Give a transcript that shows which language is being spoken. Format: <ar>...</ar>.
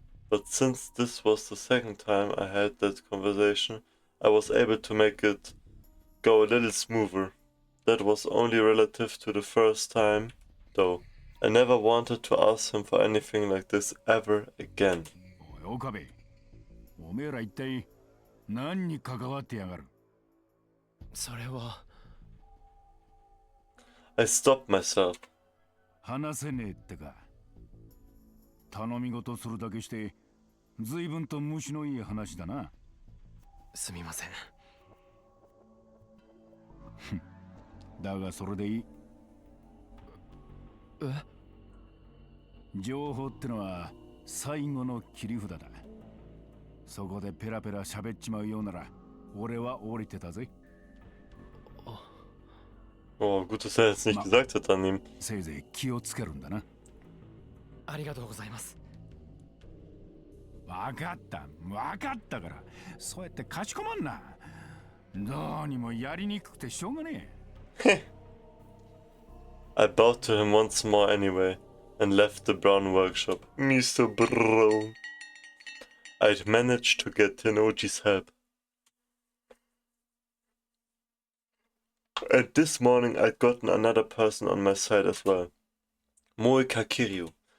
<en>But since this was the second time I had that conversation, I was able to make it go a little smoother. That was only relative to the first time, though. I never wanted to ask him for anything like this ever again.</en> <ja>おい、岡部。おめえら一体何に関わってやがる？それは</ja> <en>I stopped myself.</en> <ja>話せねえってか。頼み事するだけして随分と虫のいい話だな。すみません。だがそれでいい。え？情報ってのは最後の切り札だ。そこでペラペラ喋っちまうようなら俺は降りてたぜ。</ja> <de>Oh, gut, dass er jetzt nicht gesagt hat an ihm.</de> <ja>せいぜい気をつけるんだな。ありがとうございます。わかったから。そうやってかしこまんな。どうにもやりにくくてしょうがねえ。</ja> <en>I bowed to him once more anyway, and left the brown workshop. Mr. Brown. I'd managed to get Tenoji's help. And this morning I'd gotten another person on my side as well. Moe Kakiryu.</en>